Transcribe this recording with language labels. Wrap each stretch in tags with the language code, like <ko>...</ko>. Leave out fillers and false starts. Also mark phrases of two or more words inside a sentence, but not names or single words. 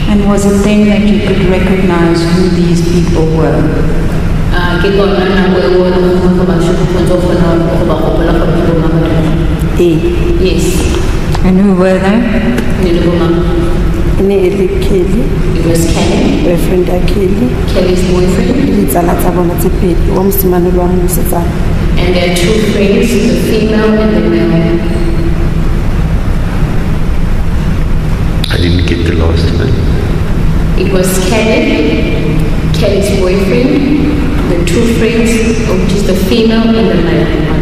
<en>was it then that you could recognize who these people were? Yes. And who were they? It was Kelly.</en> <tn>boyfriend ya Kelly.</tn> <en>Kelly's boyfriend.</en> <tn>Ditsala tsa bona tse pedi wa mosimane le wa mosetsana.</tn> <en>And there are two friends, the female and the male. I didn't get the last bit. It was Kelly, Kelly's boyfriend, the two friends, which is the female and the male.</en>